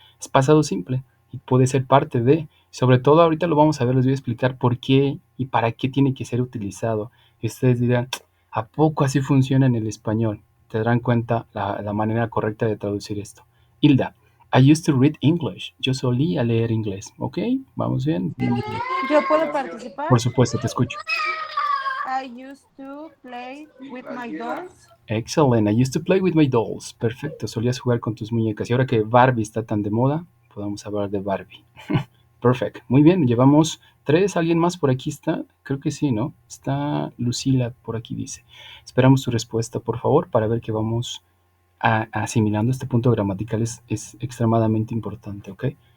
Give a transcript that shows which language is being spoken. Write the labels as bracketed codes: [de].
[es] Es pasado simple y puede ser parte de, sobre todo ahorita lo vamos a ver, les voy a explicar por qué y para qué tiene que ser utilizado. Y ustedes dirán, ¿a poco así funciona en el español? Te darán cuenta la manera correcta de traducir esto. [en] Hilda, I used to read English. [es] Yo solía leer inglés. ¿Ok? ¿Vamos bien? ¿Yo puedo participar? Por supuesto, te escucho. [en] I used to play with my dolls. Excellent. I used to play with my dolls. [es] Perfecto. Solías jugar con tus muñecas. Y ahora que Barbie está tan de moda, podemos hablar de Barbie. Perfecto. Muy bien. Llevamos 3. ¿Alguien más por aquí está? Creo que sí, ¿no? Está Lucila por aquí, dice. Esperamos tu respuesta, por favor, para ver que vamos asimilando este punto gramatical es extremadamente importante, ¿ok?